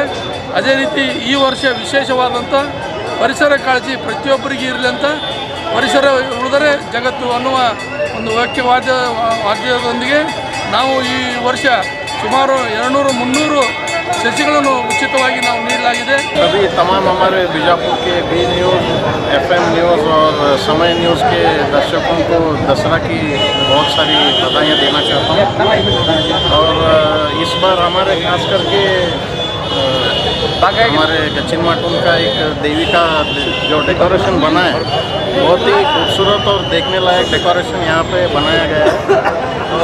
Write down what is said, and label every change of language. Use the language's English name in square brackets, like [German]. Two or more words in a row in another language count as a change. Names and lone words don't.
[Kannada] ಅದೇ ರೀತಿ ಈ ವರ್ಷ ವಿಶೇಷವಾದಂಥ ಪರಿಸರ ಕಾಳಜಿ ಪ್ರತಿಯೊಬ್ಬರಿಗೆ ಇರಲಿ ಅಂತ, ಪರಿಸರ ಉಳಿದರೆ ಜಗತ್ತು ಅನ್ನುವ ಒಂದು ವಾಕ್ಯದೊಂದಿಗೆ ನಾವು ಈ ವರ್ಷ ಸುಮಾರು 200-300 ಸಸಿಗಳನ್ನು ಉಚಿತವಾಗಿ ನಾವು ನೀಡಲಾಗಿದೆ. [Hindi] अभी तमाम हमारे बीजापुर के बी न्यूज़, FM न्यूज़ और समय न्यूज़ के दर्शकों को दशहरा की बहुत सारी बधाइयाँ देना चाहता हूँ। और इस बार हमारे खास करके हमारे गच्चिनमठ का एक देवी का जो डेकोरेशन बना है बहुत ही खूबसूरत और देखने लायक डेकोरेशन यहाँ पे बनाया गया है।